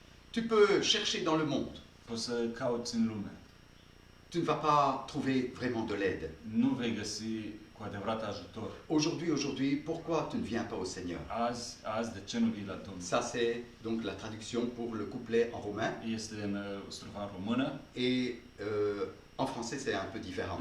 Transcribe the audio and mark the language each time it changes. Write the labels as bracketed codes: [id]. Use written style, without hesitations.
[fr] Tu peux chercher dans le monde, [ro] Poți să cauți în lume. [fr] tu ne vas pas trouver vraiment de l'aide. [ro] Nu vei găsi cu adevărat ajutor. [fr] Aujourd'hui, pourquoi tu ne viens pas au Seigneur? [ro] Azi de ce nu vii la Domnul? [fr] Ça, c'est donc la traduction pour le couplet en roumain. [ro] Este în strofa română. [fr] Et en français, c'est un peu différent.